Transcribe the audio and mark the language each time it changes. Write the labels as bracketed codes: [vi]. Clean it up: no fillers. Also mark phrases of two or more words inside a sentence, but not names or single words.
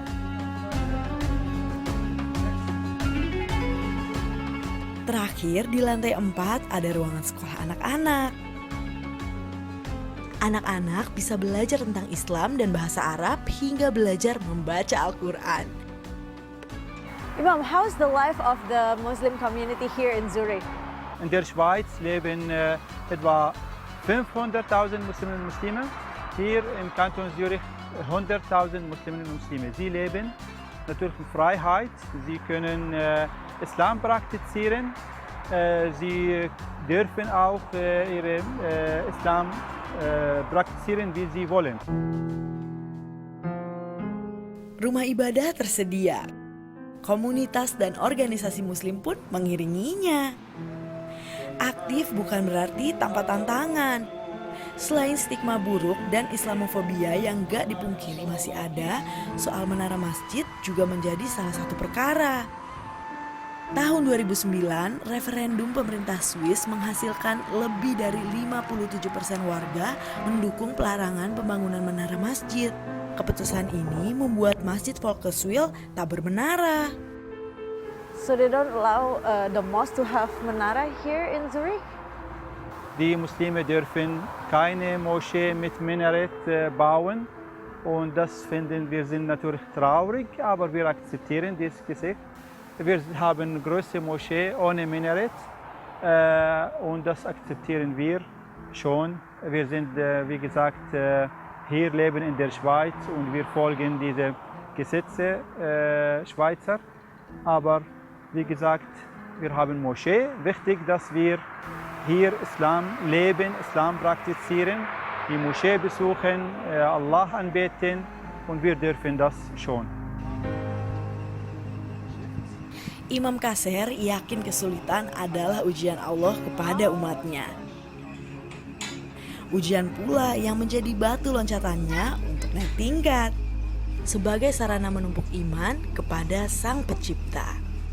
[id] Terakhir di lantai 4 ada ruangan sekolah anak-anak. Anak-anak bisa belajar tentang Islam dan bahasa Arab hingga belajar membaca Al-Quran. [en] Imam, how is the life of the Muslim community here in Zurich? [de] In der Schweiz leben etwa 500.000 Musliminnen und Muslime. Hier im Kanton Zürich 100.000 Musliminnen und Muslime. Sie leben natürlich in Freiheit. Sie können Islam praktizieren. Sie dürfen auch ihre Islam praktizieren, wie sie wollen. [id] Rumah ibadah tersedia. Komunitas dan organisasi muslim pun mengiringinya. Aktif bukan berarti tanpa tantangan. Selain stigma buruk dan Islamofobia yang gak dipungkiri masih ada, soal menara masjid juga menjadi salah satu perkara. Tahun 2009, referendum pemerintah Swiss menghasilkan lebih dari 57% warga mendukung pelarangan pembangunan menara masjid. Keputusan ini membuat Masjid Volkswill tak bermenara. [en] So they don't allow the mosque to have menara here in Zurich? [de] Die Muslime dürfen keine Moschee mit Minarett bauen. Und das finden wir sind natürlich traurig, aber wir akzeptieren dieses Gesetz. Wir haben große Moschee ohne Minarett und das akzeptieren wir schon. Wir sind, wie gesagt, hier leben in der Schweiz und wir folgen diese Gesetze Schweizer. Aber wie gesagt, wir haben Moschee. Wichtig, dass wir hier Islam leben, Islam praktizieren, die Moschee besuchen, Allah anbeten und wir dürfen das schon. [id] Imam Kaser yakin kesulitan adalah ujian Allah kepada umatnya. Ujian pula yang menjadi batu loncatannya untuk naik tingkat sebagai sarana menumpuk iman kepada Sang Pencipta.